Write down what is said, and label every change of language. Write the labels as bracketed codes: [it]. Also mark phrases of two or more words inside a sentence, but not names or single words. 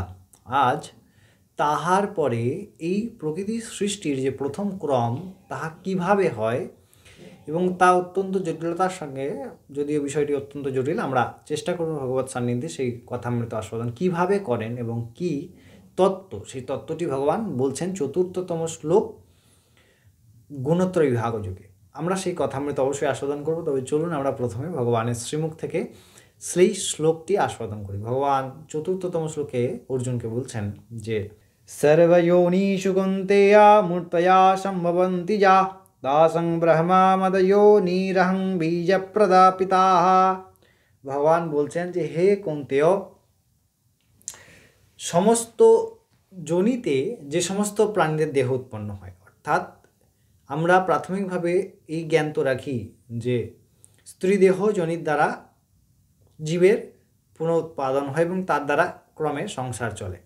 [bn] আজ তাহার পরে এই প্রকৃতি সৃষ্টির যে প্রথম ক্রম তাহা কিভাবে হয় এবং তা অত্যন্ত জটিলতার সঙ্গে, যদিও বিষয়টি অত্যন্ত জটিল, আমরা চেষ্টা করব ভগবৎ সান্নিধ্যে সেই কথামৃত আস্বাদন কিভাবে করেন এবং কি তত্ত্ব, সেই তত্ত্বটি ভগবান বলছেন চতুর্থতম শ্লোক গুণত্রয় বিভাগ যোগে। আমরা সেই কথামৃত অবশ্যই আস্বাদন করব। তবে চলুন আমরা প্রথমে ভগবানের শ্রীমুখ থেকে সেই শ্লোকটি আস্বাদন করি। ভগবান চতুর্থতম শ্লোকে অর্জুনকে বলছেন যে [sa] सर्वयोनिषु कौन्तेया मूर्तया सम्भवन्ति या तासं ब्रह्मा मदयोनिरहं बीजप्रदापिताः। [bn] ভগবান বলছেন যে হে কৌন্তেয়, সমস্ত যোনিতে যে সমস্ত প্রাণীদের দেহ উৎপন্ন হয়, অর্থাৎ আমরা প্রাথমিকভাবে এই জ্ঞান তো রাখি যে স্ত্রী দেহ যোনির দ্বারা জীবের পুনরুৎপাদন হয় এবং তার দ্বারা ক্রমে সংসার চলে।